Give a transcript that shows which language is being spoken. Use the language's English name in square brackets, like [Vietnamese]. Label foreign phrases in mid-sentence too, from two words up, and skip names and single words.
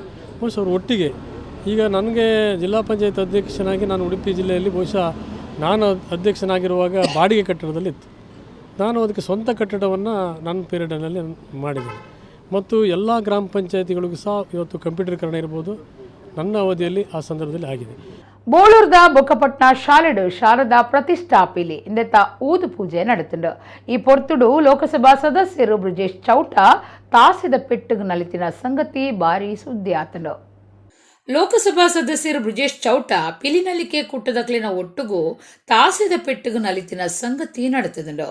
[Kannada] ಬಹುಶಃ ಅವರು ಒಟ್ಟಿಗೆ ಈಗ ನನಗೆ ಜಿಲ್ಲಾ ಪಂಚಾಯತ್ ಅಧ್ಯಕ್ಷನಾಗಿ ನಾನು ಉಡುಪಿ ಜಿಲ್ಲೆಯಲ್ಲಿ ಬಹುಶಃ ನಾನು ಅಧ್ಯಕ್ಷನಾಗಿರುವಾಗ ಬಾಡಿಗೆ ಕಟ್ಟಡದಲ್ಲಿತ್ತು. ನಾನು ಅದಕ್ಕೆ ಸ್ವಂತ ಕಟ್ಟಡವನ್ನು ನನ್ನ ಪೀರಿಯಡ್ನಲ್ಲಿ ಮಾಡಿದ್ದೇನೆ. ಮತ್ತು ಎಲ್ಲ ಗ್ರಾಮ ಪಂಚಾಯತಿಗಳಿಗೂ ಸಹ ಇವತ್ತು ಕಂಪ್ಯೂಟರೀಕರಣ ಇರ್ಬೋದು, ನನ್ನ ಅವಧಿಯಲ್ಲಿ ಆ ಸಂದರ್ಭದಲ್ಲಿ ಆಗಿದೆ. [Tulu] ಬೋಳೂರ್ದ ಬೊಕ್ಕಪಟ್ನ ಶಾಲೆಡು ಶಾರದಾ ಪ್ರತಿಷ್ಠಾಪಿಲಿ ಇಂದೆತ್ತ ಊದು ಪೂಜೆ ನಡೆತುಂಡು. ಈ ಪೊರ್ತುಡು ಲೋಕಸಭಾ ಸದಸ್ಯರು ಬ್ರಿಜೇಶ್ ಚೌಟ ತಾಸಿದ ಪೆಟ್ಟುಗು ನಲಿತಿನ ಸಂಗತಿ ಬಾರಿ ಸುದ್ದಿ ಆತಂಡು. ಲೋಕಸಭಾ ಸದಸ್ಯರು ಬ್ರಿಜೇಶ್ ಚೌಟ ಪಿಲಿನಲಿಕೆ ಕುಟ್ಟದಕ್ಲಿನ ಒಟ್ಟುಗೂ ತಾಸಿದ ಪೆಟ್ಟುಗು ನಲಿತಿನ ಸಂಗತಿ ನಡೆತದುಂಡು.